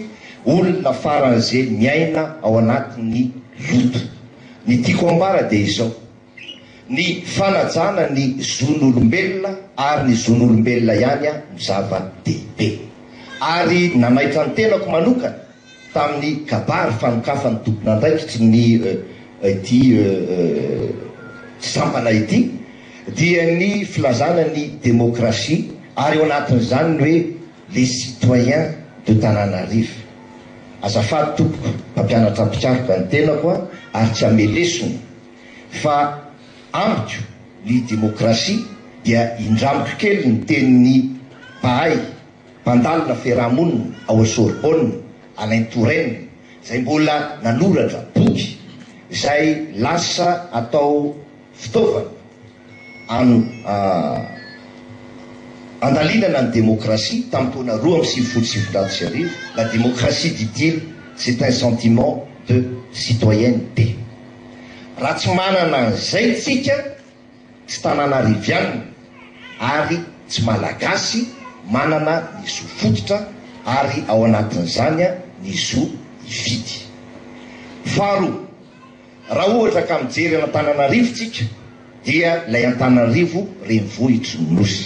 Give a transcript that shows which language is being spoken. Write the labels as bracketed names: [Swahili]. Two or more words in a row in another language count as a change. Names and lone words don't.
[Malagasy] olona faran'izay miaina ao anatin'ny loto ny tiako ambara dia izao ny fanajana ny zon'olombelona ary ny zon'olombelona ihany ny zava-dehibe ary nanaitra ny tenako manokana tamin'ny kabary fanokafany tompona andraikitry ny ity sampana ity dia ny filazana ny démocratie ary eo anatin'izany ny hoe [French] les citoyens de Tananarivo [Malagasy] azafady tompoko mpampianatra mpitsarika ny tenako ary tsy amelesony fa ambiko ny démocratie dia indramiko kely ny tenin'ny pahay mpandalina fiarahamonina ao Sorbonne Alain Touraine zay mbola nanoratra boky zay lasa atao fitaovana andalinana ny démocratie tamin'ny taona 2007. [French] La démocratie, dit-il, c'est un sentiment de citoyenneté. [Malagasy] Raha tsy manana an'izay tsika tsy tananarivianina ary tsy malagasy manana ny zo fototra ary ao anatin'izany ny zo ividy. Faharoa, raha ohatra ka mijery an'Antananarivo tsika dia ilay Antananarivo renivohitry ny nosy.